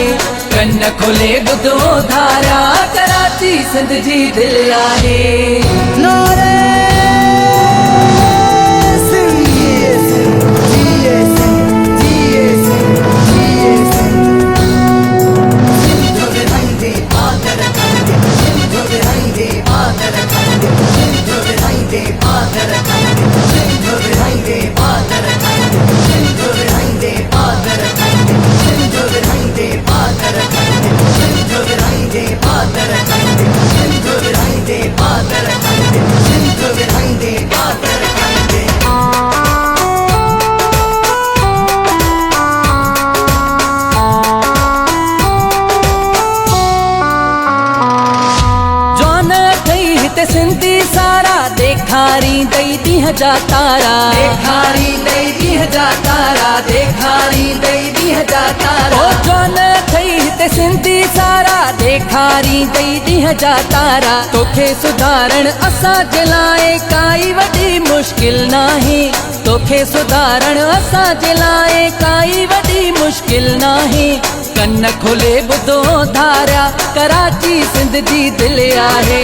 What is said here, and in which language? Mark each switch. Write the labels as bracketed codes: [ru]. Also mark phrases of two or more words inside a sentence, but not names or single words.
[sd] कन्न खोले बुधो धारा कराची सिंध जी दिल आहे। नारे सिंध, जिए सिंध, जिए सिंध, जिए सिंध, जिए सिंध। सिंधु विरहांदे पाकर खंडे, सिंधु विरहांदे पाकर खंडे, सिंधु विरहांदे पाकर खंडे, सिंधु विरहांदे पाकर खंडे, सिंधु विरहांदे पाकर खंडे, सिंधु विरहांदे पाकर खंडे, सिंधु विरहांदे पाकर खंडे, सिंधु विरहांदे पाकर खंडे, सिंधु विरहांदे पाकर खंडे। जौन अथई हिते सिंधी सारा देखारी दई ॾींहं जा तारा। देखारी दई ॾींहं जा तारा, देखारी दई ॾींहं जा तारा। ओ जौन अथई हिते सिंधी सारा देखारी दई ॾींहं जा तारा। तोखे सुधारण असांजे लाइ काई वॾी मुश्किल नाहे। तोखे सुधारण असांजे लाइ काई वॾी मुश्किल नाहे। कन्न खोले बुधो धारा कराची सिंध जी दिल आहे।